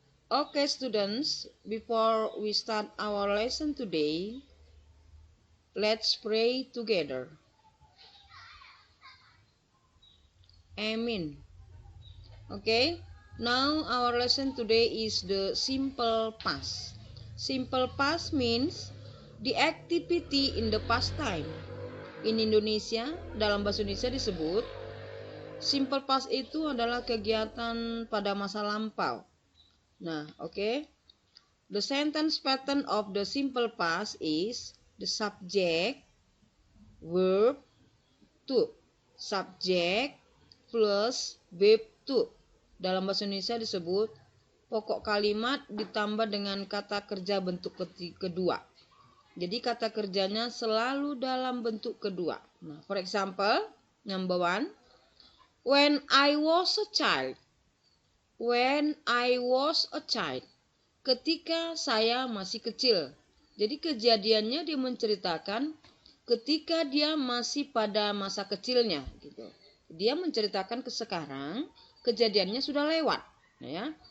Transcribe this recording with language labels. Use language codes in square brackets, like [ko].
[en] Okay, students, before we start our lesson today, let's pray together. Amen. Okay, now our lesson today is the simple past. Simple past means the activity in the past time. In Indonesia, [id] dalam bahasa Indonesia disebut simple past itu adalah kegiatan pada masa lampau. Nah, okay. [en] The sentence pattern of the simple past is the subject, verb, to. Subject plus verb to. [id] Dalam bahasa Indonesia disebut pokok kalimat ditambah dengan kata kerja bentuk kedua. Jadi kata kerjanya selalu dalam bentuk kedua. [en] Nah, for example, number 1, when I was a child. When I was a child. [id] Ketika saya masih kecil. Jadi kejadiannya dia menceritakan ketika dia masih pada masa kecilnya gitu. Dia menceritakan ke sekarang, kejadiannya sudah lewat, ya.